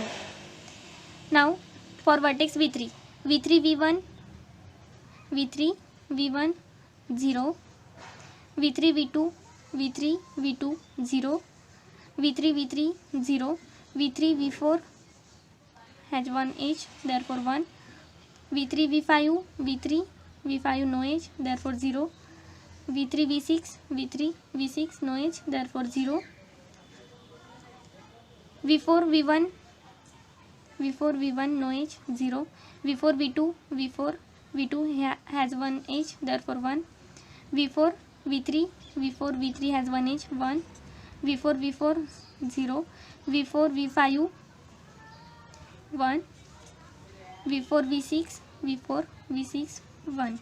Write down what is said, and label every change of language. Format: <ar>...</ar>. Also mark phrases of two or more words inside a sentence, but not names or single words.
<en>Now for vertex v3 v1 0, v3 v2 0, v3 0, v3 v4 has one edge, therefore 1. v3 v5 no edge, therefore 0. v3 v6 no edge, therefore 0. v4 v1 no edge, 0. v4 v2 has one edge, therefore 1. v4 v3 has one edge, 1. v4 0. v4 v5 1. v4 v6 1.</en>